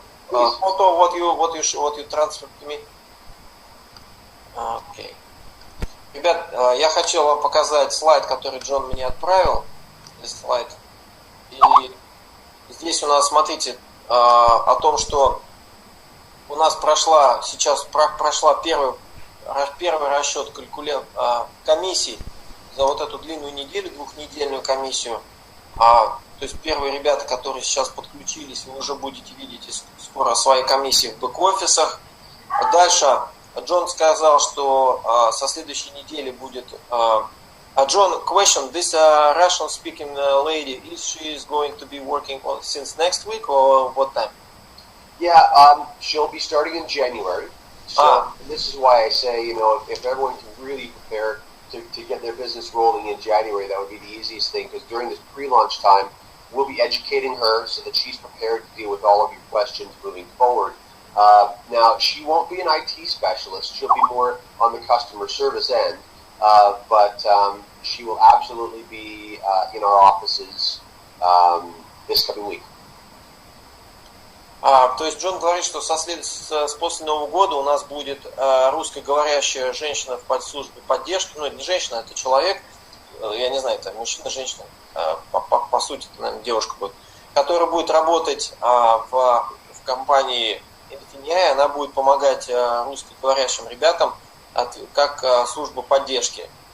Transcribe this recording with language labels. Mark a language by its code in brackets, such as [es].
[en] photo, what you transfer to me. [ru] Окей. Ребят, я хотел вам показать слайд, который Джон мне отправил. Здесь слайд. И здесь у нас, смотрите, о том, что у нас прошла первый расчет комиссий за вот эту длинную неделю, двухнедельную комиссию. То есть первые ребята, которые сейчас подключились, вы уже будете видеть скоро свои комиссии в бэк-офисах. Дальше Джон сказал, что со следующей недели будет... [en] John, question, this Russian-speaking lady, is she going to be working since next week or what time? Yeah, she'll be starting in January. So this is why I say, you know, if everyone can really prepare to get their business rolling in January, that would be the easiest thing, because during this pre-launch time, we'll be educating her so that she's prepared to deal with all of your questions moving forward. Now, she won't be an IT specialist. She'll be more on the customer service end, but she will absolutely be in our offices this coming week. [ru] То есть Джон говорит, что после Нового года у нас будет русскоговорящая женщина в службе поддержки, ну, это не женщина, это человек, я не знаю, это мужчина, женщина, по сути, это, наверное, девушка будет, которая будет работать в компании Infinii, она будет помогать русскоговорящим ребятам как служба поддержки.